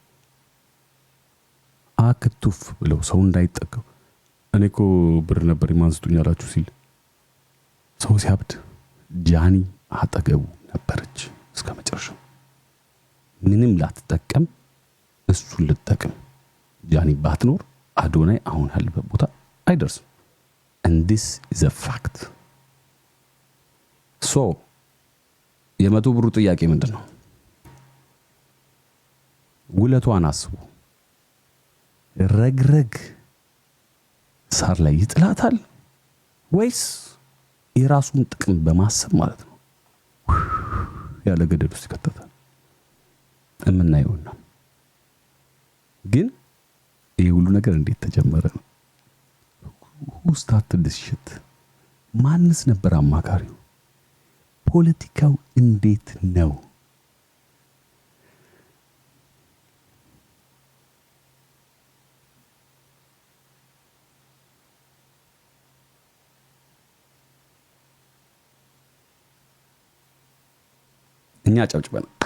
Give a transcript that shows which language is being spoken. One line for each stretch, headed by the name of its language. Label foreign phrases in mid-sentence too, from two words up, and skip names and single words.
Amharic: አክቱፍ ብለው ሰው እንዳይጠቀው እኔ እኮ ብር ነበር ማንስቱኝ አላችሁ ሲል ሰው ሲያብድ ጃኒ አጠገቡ ነበረች እስከ መጨረሻው። ምንም ላትጠቀም እሱን ልትጠቀም ጃኒ ባትኖር አዶናይ አሁን ያለበት ቦታ አይደርስም።
English: and this is a fact.
Amharic: so የመቶ ብሩ ጥያቄ ምንድነው? ውለቷን አስቡ። ረግረግ ሳር ላይ ይጥላታል ወይስ የራሱን ጥቅም በማሰብ ማለት ነው ያለ ገደል ውስጥ ይከተታል? እምናየው ነው። ግን ይሄ ሁሉ ነገር እንዴት ተጀመረ ነው?
English: who started this shit?
Amharic: ማንስ ነበር አማካሪው? ፖለቲካው እንዴት ነው? እኛ ጨብጭበን